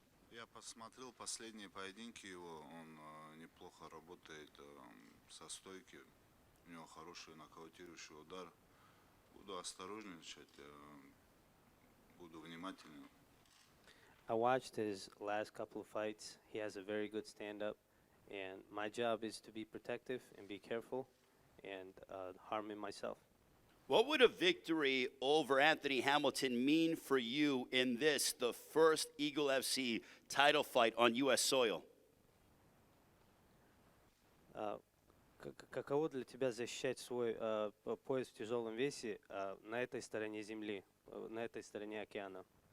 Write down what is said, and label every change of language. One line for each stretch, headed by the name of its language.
Russian: Я посмотрел последние поединки его, он неплохо работает со стойки, у него хороший нокаутирующий удар. Буду осторожничать, буду внимательным.
English: I watched his last couple of fights. He has a very good stand-up, and my job is to be protective and be careful and harming myself. What would a victory over Anthony Hamilton mean for you in this, the first Eagle FC title fight on U.S. soil?
Russian: Каково для тебя защищать свой пояс в тяжелом весе на этой стороне земли, на этой стороне океана?